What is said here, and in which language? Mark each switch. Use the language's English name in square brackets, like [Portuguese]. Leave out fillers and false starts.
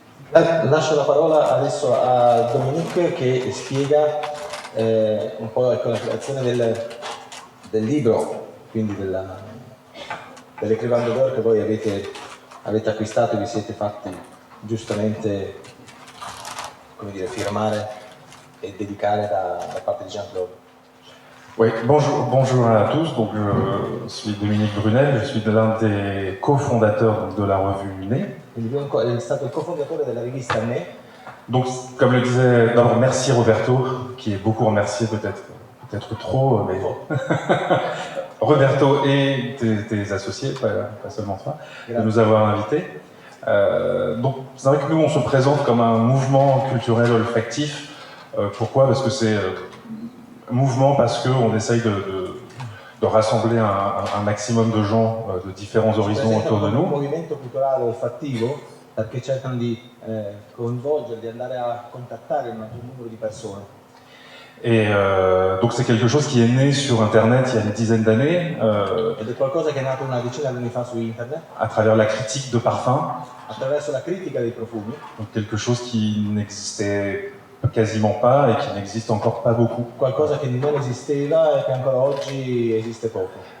[Italian] Lascio la parola adesso a Dominique che spiega un po' ecco, la creazione del libro, quindi dell'Écrivain d'Or che voi avete acquistato e vi siete fatti giustamente, come dire, firmare e dedicare da parte di Jean-Claude. [French] Oui, bonjour à tous. Donc, je suis Dominique Brunel, je suis l'un des cofondateurs de la revue Né. [Italian] Quindi lui è stato il cofondatore della rivista Né. [French] Donc, comme le disait, d'abord merci Roberto, qui est beaucoup remercié, peut-être trop, mais Roberto et tes associés, pas seulement toi, de nous avoir invités. Donc, c'est vrai que nous, on se présente comme un mouvement culturel olfactif. Pourquoi? Parce que c'est mouvement parce qu'on essaye de rassembler un maximum de gens de différents horizons autour de nous. [Italian] Un movimento culturale olfattivo perché cercano di coinvolgere, di andare a contattare un maggior numero di persone. [French] Et donc c'est quelque chose qui est né sur Internet il y a une dizaine d'années. [Italian] Ed è qualcosa che è nato una decina di anni fa su Internet. [French] À travers la critique de parfums. [Italian] Attraverso la critica dei profumi. [French] Donc quelque chose qui n'existait quasiment pas et qui n'existe encore pas beaucoup. [Italian] Qualcosa che non esisteva e che ancora oggi esiste poco.